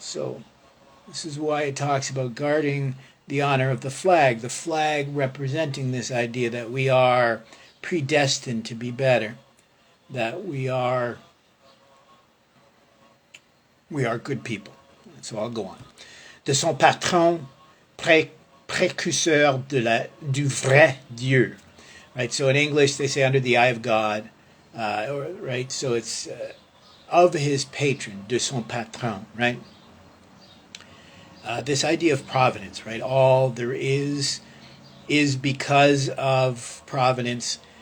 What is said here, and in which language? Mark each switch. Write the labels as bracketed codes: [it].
[en] So this is why it talks about guarding the honor of the flag representing this idea that we are predestined to be better, that we are good people. So I'll go on. [fr] De son patron, précurseur du vrai Dieu. [en] Right, so in English they say under the eye of God, right? So it's of his patron, [fr] de son patron, [en] right? This idea of providence, right? All there is because of providence.